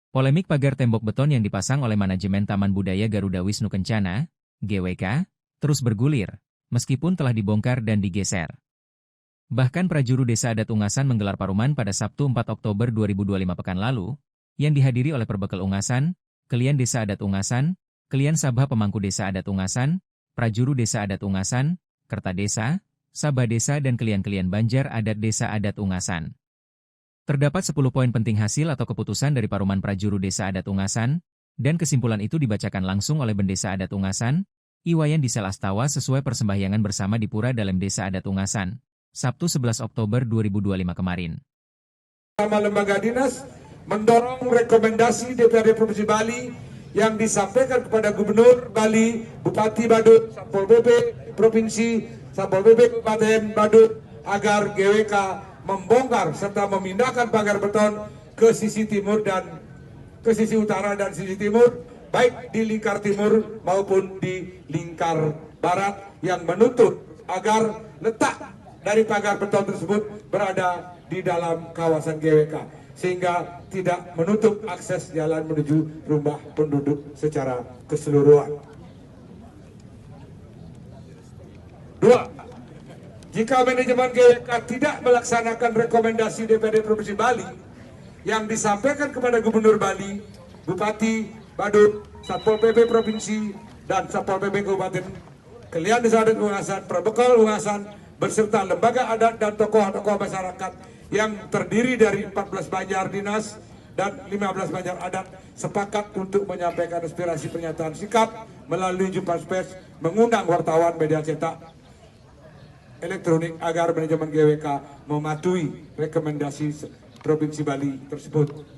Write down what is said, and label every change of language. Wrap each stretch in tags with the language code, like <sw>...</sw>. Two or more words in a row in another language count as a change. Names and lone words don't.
<id>Polemik pagar tembok beton yang dipasang oleh manajemen Taman Budaya Garuda Wisnu Kencana, GWK, terus bergulir, meskipun telah dibongkar dan digeser. Bahkan prajuru Desa Adat Ungasan menggelar paruman pada Sabtu 4 Oktober 2025 pekan lalu, yang dihadiri oleh Perbekel Ungasan, Kelian Desa Adat Ungasan, Kelian Sabha Pemangku Desa Adat Ungasan, Prajuru Desa Adat Ungasan, Kerta Desa, Sabha Desa dan Kelian-Kelian Banjar Adat Desa Adat Ungasan. Terdapat 10 poin penting hasil atau keputusan dari paruman Prajuru Desa Adat Ungasan, dan kesimpulan itu dibacakan langsung oleh Bendesa Adat Ungasan, Iwayan Disel Astawa sesuai persembahyangan bersama di Pura Dalam Desa Adat Ungasan, Sabtu 11 Oktober 2025 kemarin. Sama lembaga dinas mendorong rekomendasi DPRD Provinsi Bali yang disampaikan kepada Gubernur Bali, Bupati Badut, Satpol PP Provinsi, Satpol PP Kabupaten Badut agar GWK membongkar serta memindahkan pagar beton ke sisi timur dan ke sisi utara dan sisi timur, baik di lingkar timur maupun di lingkar barat, yang menuntut agar letak dari pagar beton tersebut berada di dalam kawasan GWK sehingga tidak menutup akses jalan menuju rumah penduduk secara keseluruhan. 2. Jika manajemen GWK tidak melaksanakan rekomendasi DPRD Provinsi Bali yang disampaikan kepada Gubernur Bali, Bupati Badut, Satpol PP Provinsi, dan Satpol PP Kabupaten, Kelian Desa Adat Ungasan, Perbekel Ungasan, beserta lembaga adat dan tokoh-tokoh masyarakat yang terdiri dari 14 banjar dinas dan 15 banjar adat sepakat untuk menyampaikan aspirasi pernyataan sikap melalui jumpa pers, mengundang wartawan, media cetak, elektronik agar manajemen GWK mematuhi rekomendasi Provinsi Bali tersebut.</id>